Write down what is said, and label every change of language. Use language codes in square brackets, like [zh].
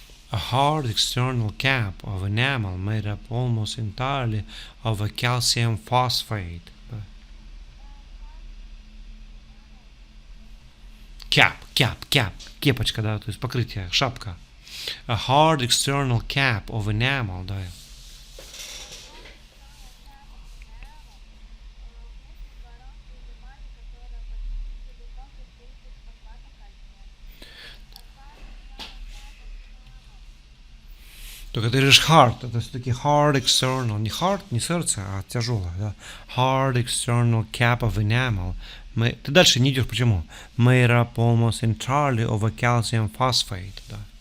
[en] A hard external cap of enamel made up almost entirely of a calcium phosphate. [ru] Cap, кепочка, да, то есть покрытие, шапка. [en] A hard external cap of enamel, да. [ru] Только ты говоришь hard, это все-таки [en] hard external, [ru] не hard, не сердце, а тяжелое, да. [en] Hard external cap of enamel. [ru] Ты дальше не идешь, почему? [en] Made up almost entirely of a calcium phosphate, да.